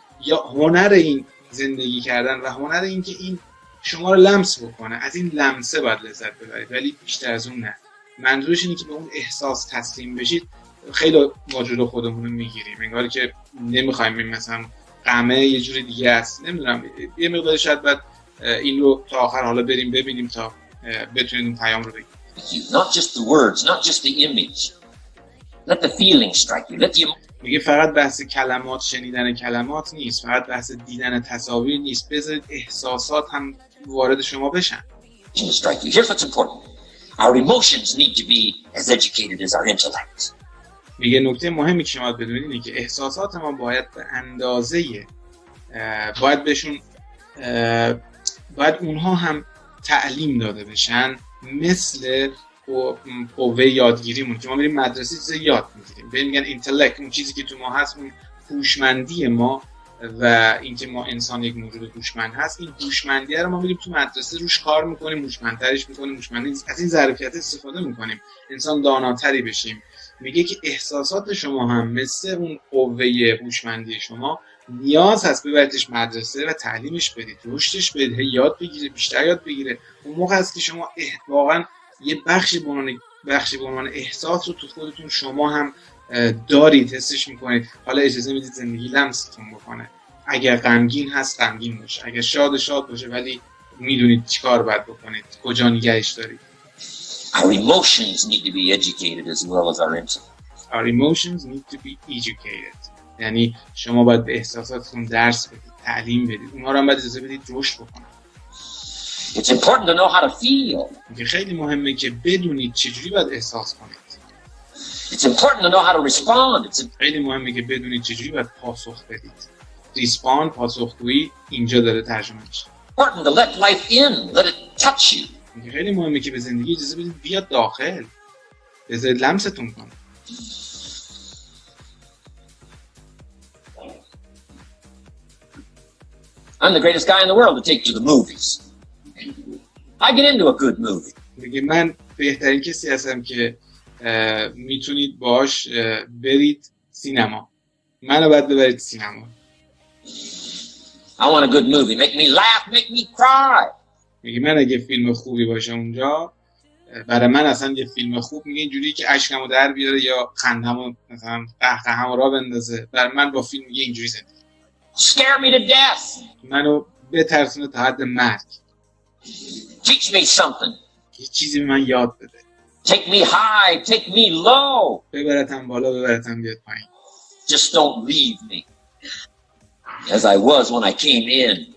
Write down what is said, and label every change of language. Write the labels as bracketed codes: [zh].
[fa] یا هنر این زندگی کردن و هنر این که این شما رو لمس بکنه، از این لمسه باید لذت ببرید، ولی بیشتر از اون نه. منظورش اینه که به اون احساس تسلیم بشید. خیلی واجد خودمون رو میگیریم، انگار که نمیخوایم، مثلا غمه یه جوری دیگه است، نمیدونم، یه مقدار شاید بعد این رو تا آخر حالا بریم ببینیم تا بتونید اون پیام رو بگید. [en] Not just the words, not just the image. Let the feeling strike you. Let the [fa] میگه فقط بحث کلمات، شنیدن کلمات نیست، فقط بحث دیدن تصاویر نیست، بذارید احساسات هم وارد شما بشن. [en] strike you. Here's what's important. Our emotions need to be as educated as our intellect. [fa] میگه نکته مهمی که شما بدونید اینه که احساسات ما باید به اندازه باید بهشون باید اونها هم تعلیم داده بشن، مثل قوه یادگیریمون که ما میریم مدرسه چیز یاد میگیریم. بهش میگن اینتלקت، اون چیزی که تو ما هست، اون هوشمندی ما و اینکه ما انسان یک موجود هوشمند هست، این هوشمندی رو ما میریم تو مدرسه روش کار میکنیم، هوشمندترش میکنیم، هوشمندی از این ظرفیت استفاده میکنیم، انسان داناتری بشیم، میگه که احساسات شما هم مثل اون قوه هوشمندی شما نیاز هست ببریدش مدرسه و تعلیمش بدید، رشدش بدید، یاد بگیره، بیشتر یاد بگیره. اون موقع است که شما واقعا یه بخشی به عنوان احساس رو تو خودتون شما هم دارید، حسش میکنید. حالا اجازه میدید زندگی لمستون بکنه. اگر غمگین هست غمگین باشه، اگر شاد باشه، ولی میدونید چیکار باید بکنید، کجا نگهش دارید. [en] Our emotions need to be educated as well as our intellects. Our emotions need to be educated. [fa] یعنی شما باید به احساساتتون درس بدید، تعلیم بدید، اونها رو هم باید اجازه بدید رشد بکنن. [en] It's important to know how to feel. [fa] خیلی مهمه که بدونید چجوری باید احساس کنید. [en] It's important to know how to respond. [fa] خیلی مهمه که بدونید چجوری باید پاسخ بدید. ریسپاند، پاسخگویی، اینجا داره ترجمه میشه. [en] Important to let life in, let it touch you. [fa] خیلی مهمه که به زندگی اجازه بدید بیاد داخل، بذارید لمستون کنه. [en] I'm the greatest guy in the world to take to the movies. I get into a good movie. [fa] میگه من بهترین کسی هستم که میتونید باش برید سینما. منو باید ببرید سینما. [en] I want a good movie. Make me laugh, make me cry. [fa] میگه من اگه فیلم خوبی باشه اونجا، برای من اصلا یه فیلم خوب میگه اینجوری که اشکمو در بیاره یا خندمو مثلا قهقهمو را بندازه. برای من با فیلم میگه اینجوری زندگی. [en] Scare me to death. [fa] منو بترسونه تا حد مرگ. [en] Teach me something. [fa] یه چیزی به من یاد بده. [en] Take me high, take me low. [fa] ببرتم بالا، ببرتم بیاد پایین. [en] Just don't leave me as I was when I came in.